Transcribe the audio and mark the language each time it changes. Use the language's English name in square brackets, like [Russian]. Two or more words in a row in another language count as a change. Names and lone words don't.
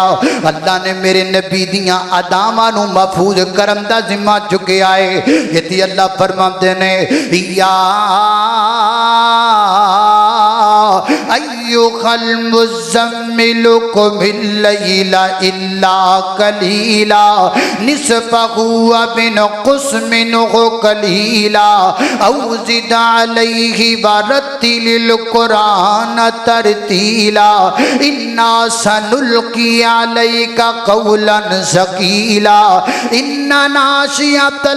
[Punjabi] اللہ نے میرے نبی دیاں اداواں نوں محفوظ کرن دا ذمہ چکیا ہے. اتھے اللہ فرماتے نے [Arabic] يا أيها المزمل قم الليل إلا قليلا نصفه أو انقص منه قليلا أو زد عليه ورتل القرآن ترتيلا إنا سنلقي عليك قولا ثقيلا إن ناشئة